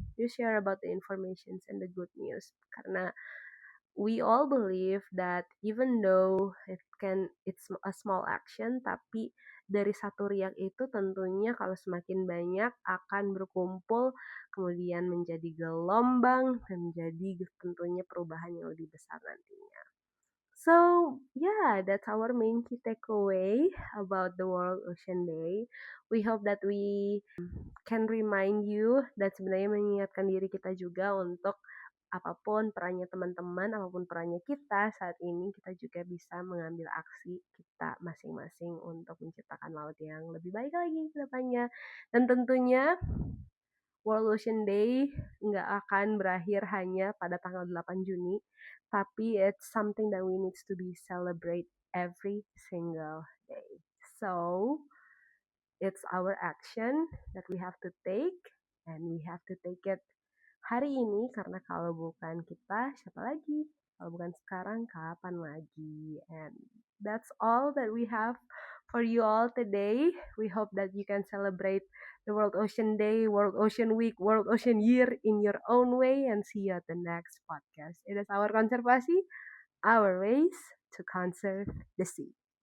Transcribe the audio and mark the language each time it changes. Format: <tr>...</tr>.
<en>You share about the informations and the good news</en> <id>karena</id> <en>we all believe that even though it's a small action,</en> <id>tapi dari satu riak itu tentunya kalau semakin banyak akan berkumpul kemudian menjadi gelombang dan menjadi tentunya perubahan yang lebih besar nantinya.</id> <en>So yeah, that's our main key takeaway about the World Ocean Day. We hope that we can remind you</en> <id>dan sebenarnya mengingatkan diri kita juga untuk apapun perannya teman-teman, apapun perannya kita saat ini, kita juga bisa mengambil aksi kita masing-masing untuk menciptakan laut yang lebih baik lagi ke depannya. Dan tentunya World Ocean Day nggak akan berakhir hanya pada tanggal 8 Juni, tapi</id> <en>it's something that we need to be celebrate every single day. So, it's our action that we have to take and we have to take it</en> <id>hari ini karena kalau bukan kita siapa lagi? Kalau bukan sekarang kapan lagi?</id> <en>And that's all that we have for you all today. We hope that you can celebrate the World Ocean Day, World Ocean Week, World Ocean Year in your own way and see you at the next podcast. It is our konservasi, our ways to conserve the sea.</en>